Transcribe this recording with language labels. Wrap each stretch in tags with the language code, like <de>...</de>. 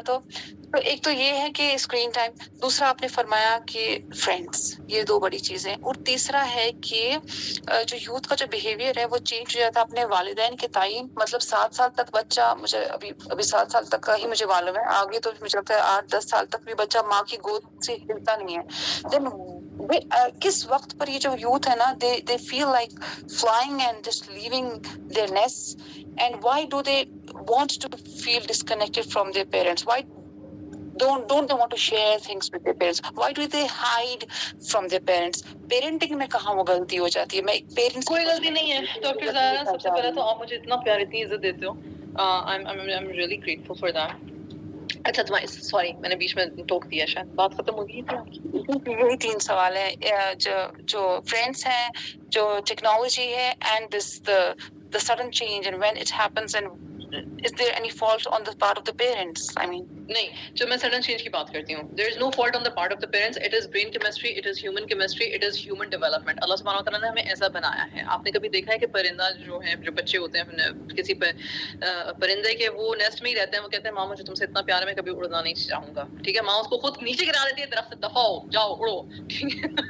<ur>تو ایک تو یہ ہے کہ اسکرین ٹائم, دوسرا آپ نے فرمایا کہ فرینڈس, یہ 2 بڑی چیزیں, اور تیسرا ہے کہ جو یوتھ کا جو بیہیویئر ہے وہ چینج ہو جاتا ہے اپنے والدین کے تعین. مطلب 7 سال تک بچہ, مجھے ابھی 7 سال تک کا ہی مجھے معلوم ہے, آگے تو مجھے لگتا ہے 8-10 سال تک بھی بچہ ماں کی گود سے ہلتا نہیں ہے. دین کس وقت پر یہ جو یوتھ ہے نا,</ur> <en>they feel like flying and just leaving their nests, and why do they want to feel disconnected from their parents? Why don't they want to share things with their parents? Why do they hide from their parents?</en> <ur>Parenting میں کہاں وہ غلطی ہو جاتی ہے؟ میں parents کوئی غلطی نہیں ہے ڈاکٹر زہرا. سب سے پہلے تو آپ مجھے اتنا پیار, اتنی عزت دیتے ہو.</ur> <en>I'm really grateful for that.</en> <ur>اچھا تمہاری سوری میں نے بیچ میں ٹوک دیا, شاید بات ختم ہو گئی تھی. یہی 3 سوال ہیں جو فرینڈس ہیں, جو ٹیکنالوجی ہے,</ur> <en>and the sudden change and when it happens, and is there any fault on the part of the parents? I mean,</en> <ur>نہیں, جب میں سڈن چینج کی بات کرتی ہوں,</ur> <en>there is no fault on the part of the parents. It is brain chemistry, it is human chemistry, it is human development.</en> <ur>اللہ سبحانہ وتعالیٰ نے ہمیں ایسا بنایا ہے. آپ نے کبھی دیکھا ہے کہ پرندہ جو ہے, جو بچے ہوتے ہیں کسی پرندے کے, وہ نیسٹ میں ہی رہتے ہیں, وہ کہتے ہیں ماں مجھے تم سے اتنا پیار ہے میں کبھی اڑنا نہیں چاہوں گا, ٹھیک ہے, ماں اس کو خود نیچے گرا دیتی ہے درخت سے, دفعہ ہو جاؤ اڑو, ٹھیک ہے.</ur>